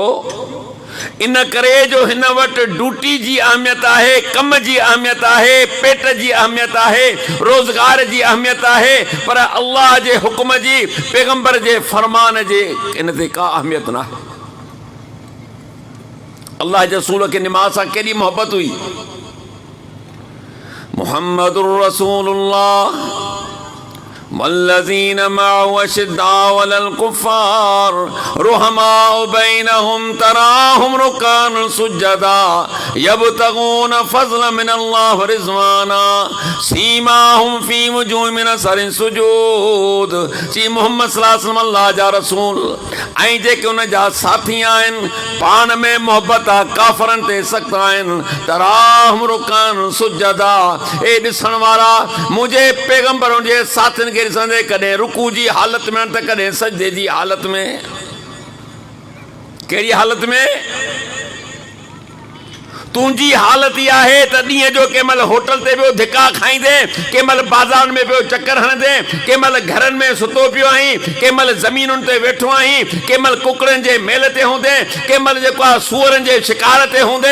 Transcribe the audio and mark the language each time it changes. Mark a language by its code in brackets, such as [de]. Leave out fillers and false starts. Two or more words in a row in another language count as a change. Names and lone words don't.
[sd] इन करे जो हिन वटि ड्यूटी जी अहमियत आहे, कम जी अहमियत आहे, पेट जी अहमियत आहे, रोज़गार जी अहमियत आहे, पर अल्लाह जे हुक्म जी, पैगंबर जे फरमान जे इन ते का अहमियत न आहे। अल्लाह जे रसूल खे निमाज़ सां केॾी मोहबत हुई। [ar] محمد رسول الله والذين معه أشداء على الكفار رحماء بينهم تراهم ركعا سجدا يبتغون فضلا من الله ورضوانا سيماهم في وجوههم من أثر السجود. [sd] जी मोहम्मद [ar] صلى الله عليه وسلم [sd] अल्लाह जा रसूल ऐं जेके उन जा साथी आहिनि, पाण में मोहबत आहे, काफ़रनि ते सख़्त आहिनि। [ar] تراهم ركعا سجدا, [sd] ए ॾिसण वारा मुंहिंजे पैगंबरनि जे साथियुनि खे ॾिसंदे, कॾहिं रुकू जी हालत में त कॾहिं सजदे जी हालत में। कहिड़ी हालत में? तुंहिंजी हालत इहा आहे त ॾींहं जो कंहिं महिल होटल ते पियो धिका खाईंदे, कंहिं महिल बाज़ार में पियो चकर हणंदे, कंहिं महिल घरनि में सुतो पियो आहीं, कंहिं महिल ज़मीनुनि ते वेठो आहीं, कंहिं महिल कुकड़नि जे मेल ते हूंदे, कंहिं महिल जेको आहे सूअरनि जे शिकार ते हूंदे।